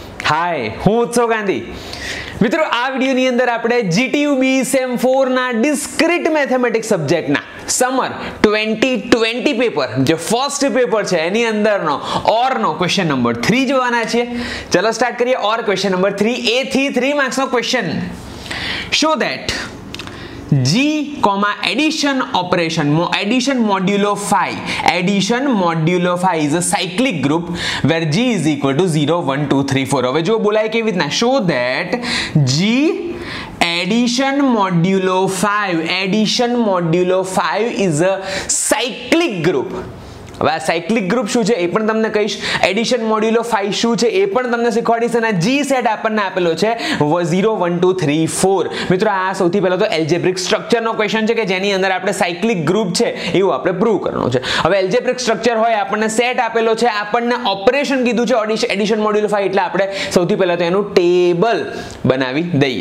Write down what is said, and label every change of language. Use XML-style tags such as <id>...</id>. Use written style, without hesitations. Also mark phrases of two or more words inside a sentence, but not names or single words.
<gu>હાય હું ઉત્સવ ગાંધી. મિત્રો આ વીડિયો ની અંદર આપણે GTUB સેમ 4 ના</gu> <en>discrete mathematics subjectના</en> <gu>સમર 2020 પેપર જે</gu> <en>first paper</en> <gu>છે એની અંદરનો ઓર નો</gu> <en>question number 3</en> <gu>જોવાના છે। ચલો સ્ટાર્ટ કરીએ। ઓર</gu> <en>question number 3</en> <gu>a થી 3 માર્ક્સ નો ક્વેશ્ચન।</gu> <en>Show that G, addition operation, addition modulo phi. Addition modulo phi is a cyclic group where G is equal to 0, 1, 2, 3, 4.</en> <gu>હવે જો બોલાય કેવી રીતના?</gu> <en>Show that G addition modulo 5 is a cyclic group.</en> <gu>હવે આ</gu> <en>cyclic group</en> <gu>શું છે એ પણ તમને કહીશ,</gu> <en>addition modulo 5</en> <gu>શું છે એ પણ તમને શીખવાડીશ, અને જી સેટ આપણને આપેલો છે 0 1 2 3 4। મિત્રો આ સૌથી પહેલા તો</gu> <en>algebraic structureનો question</en> <gu>છે કે જેની અંદર આપણે</gu> <en>cyclic group</en> <gu>છે એવું આપણે પ્રૂવ કરવાનું છે। હવે</gu> <en>algebraic structure</en> <gu>હોય, આપણને સેટ આપેલો છે, આપણને ઓપરેશન કીધું છે</gu> <en>addition modulo 5,</en> <gu>એટલે આપણે સૌથી પહેલા તો એનું ટેબલ બનાવી દઈએ।</gu>